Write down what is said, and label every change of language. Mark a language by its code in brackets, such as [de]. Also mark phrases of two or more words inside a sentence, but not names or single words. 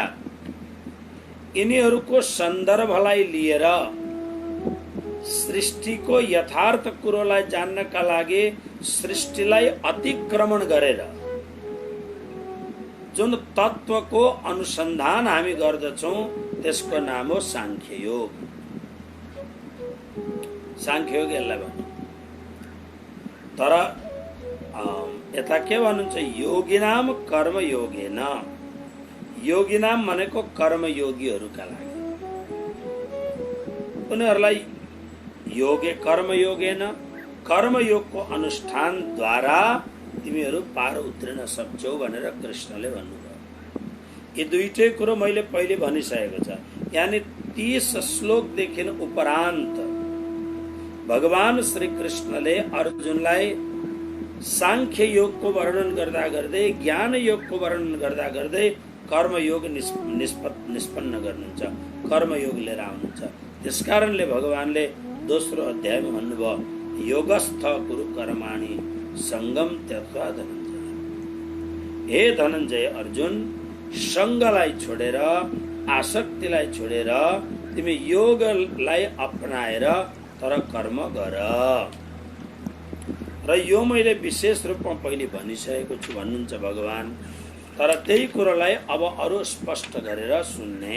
[ne] यिनीहरूको सन्दर्भलाई लिएर सृष्टिको यथार्थ कुरोलाई जान्नका लागि सृष्टिलाई अतिक्रमण गरेर जुन तत्वको अनुसन्धान हामी गर्दछौँ त्यसको नाम हो सांख्य योग। सांख्य योग यसलाई भन्नु। तर यता के भन्नुहुन्छ? [sa] योगिनाम कर्म योगेन। [ne] योगिनाम भनेको कर्मयोगीहरूका लागि, उनीहरूलाई [sa] योगे कर्म योगेन, [ne] कर्मयोगको अनुष्ठानद्वारा तिमीहरू पार उत्रिन सक्छौ भनेर कृष्णले भन्नुभयो। यी दुईटै कुरो मैले पहिले भनिसकेको छ। यानी 30 श्लोकदेखि उपरान्त भगवान श्री कृष्णले अर्जुनलाई सांख्य योगको वर्णन गर्दा गर्दै, ज्ञान योगको वर्णन गर्दा गर्दै कर्मयोग निष्पन्न गर्नुहुन्छ, कर्मयोग लिएर आउनुहुन्छ। त्यसकारणले भगवानले दोस्रो अध्यायमा भन्नुभयो [sa] योगस्थ कुरु कर्माणि सङ्गम त्यक्त्वा धनञ्जय। [ne] हे धनञ्जय अर्जुन, सङ्गलाई छोडेर, आसक्तिलाई छोडेर तिमी योगलाई अपनाएर तर कर्म गर। र यो मैले विशेष रूपमा पहिले भनिसकेको छु भन्नुहुन्छ भगवान। तर त्यही कुरोलाई अब अरू स्पष्ट गरेर सुन्ने।